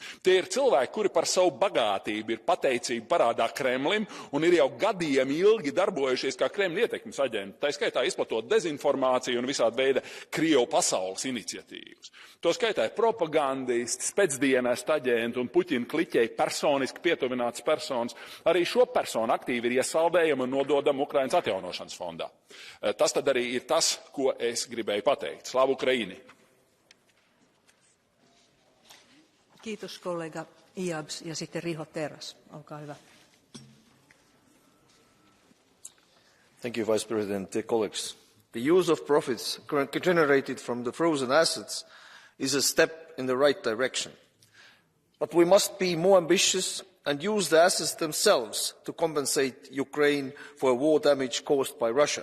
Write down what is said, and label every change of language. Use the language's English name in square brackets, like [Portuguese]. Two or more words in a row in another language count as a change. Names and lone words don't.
[Latvian] Tie ir cilvēki, kuri par savu bagātību ir pateicīgi parādā Kremlim un ir jau gadiem ilgi darbojušies kā Kremļa ietekmes aģenti, tā skaitā izplatot dezinformāciju un visādi veida Krievu pasaules iniciatīvas. To skaitā ir propagandisti, spēcdienestu aģenti un Puķina kliķei personiski pietuvināts personas. Arī šo personu aktīvi ir iesaldējami un nododami Ukrainas atjaunošanas fondā. Tas tad arī ir tas, ko es gribēju pateikt. Slavu Ukraini! [Finnish] Kiitos kollega Iabs ja sitten Riho Terras. Olkaa hyvä. [English] Thank you, Vice President. Colleagues, the use of profits generated from the frozen assets is a step in the right direction. But we must be more ambitious and use the assets themselves to compensate Ukraine for war damage caused by Russia.